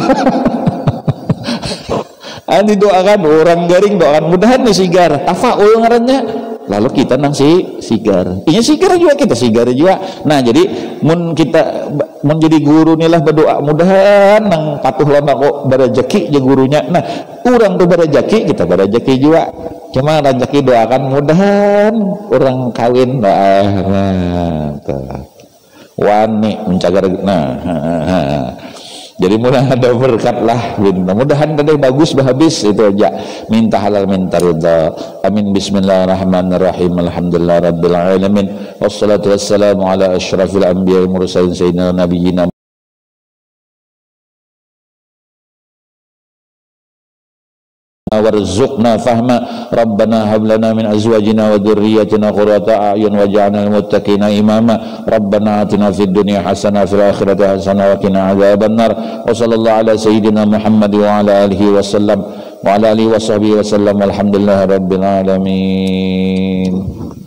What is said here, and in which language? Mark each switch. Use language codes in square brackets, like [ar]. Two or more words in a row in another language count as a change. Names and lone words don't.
[bjn] Didoakan orang garing doakan mudahan nih sigar tafaul ngarannya lalu kita nang sigar ini sigar juga kita sigar juga nah jadi mun jadi guru nih lah berdoa mudahan nang patuh lama kok berajaki je gurunya nah orang tuh berajaki kita berajaki juga cuma rezeki doakan mudahan orang kawin wani mencagar jadi mudah ada berkat lah mudahan tadi bagus habis itu aja minta halal minta ridha amin [ar] بسم الله الرحمن الرحيم الحمد لله رب العالمين والصلاة والسلام على أشرف الأنبياء المرسلين سيدنا نبينا وارزقنا فهما ربنا هب لنا من أزواجنا وذرياتنا قرة أعين واجعلنا للمتقين إماما ربنا آتنا في الدنيا حسنة في الآخرة حسنة وقنا عذاب النار وصلى الله على سيدنا محمد وعلى آله وسلم وعلى آله وصحبه وسلم والحمد لله رب العالمين.